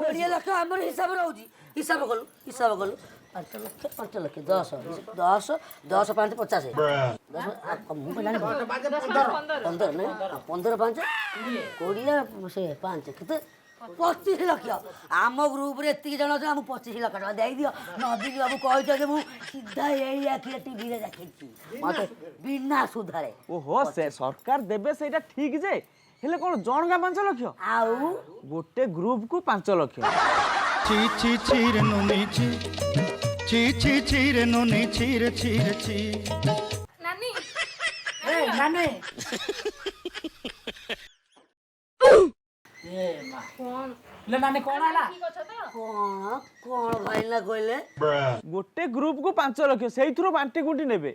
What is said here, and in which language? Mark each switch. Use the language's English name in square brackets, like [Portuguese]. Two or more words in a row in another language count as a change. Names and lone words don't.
[Odia] 20 ଲକ୍ଷ ଆମର ହିସାବ ରହୁଛି ହିସାବ କଲୁ 5 ଲକ୍ଷ 10 10 10 5 50 ମୁଁ କଣ ଜାଣି 15 ନାଇଁ 15 5 20 ସେ 5 କେତେ 25 ଲକ୍ଷ ଆମ ଗ୍ରୁପରେ ଏତିକି ଜଣ ଅଛନ୍ତି ଆମକୁ 25 ଲକ୍ଷ ଟଙ୍କା ଦେଇଦିଅ ନବୀନ ବାବୁ କହିଛନ୍ତି ମୁଁ ସିଧା ଏଇ ଆଖିରେ ଟିଭିରେ ଦେଖିଛି ମତେ ବିନା ସୁଧାରେ ଓହୋ ସେ ସରକାର ଦେବେ ସେଇଟା ଠିକ ଯେ ହେଲେ କଣ ଜଣକା 5 ଲକ୍ଷ ଆଉ ଗୋଟେ ଗ୍ରୁପକୁ 5 ଲକ୍ଷ ଛି ଛି ଛି ରେ ନୁନି ଛି ଛି ଛି ଛି ରେ ନୁନି ଛି ରେ ଛି ରେ ଛି ନାନୀ ନାନୀ ନାନୀ କଣ ହେଲା ଠିକ ଅଛ ତ? କଣ ଭାଇନା କହିଲେ ଗୋଟେ ଗ୍ରୁପକୁ 5 ଲକ୍ଷ ସେଇଥିରୁ ବାଣ୍ଟି କୁଣ୍ଟି ନେବେ।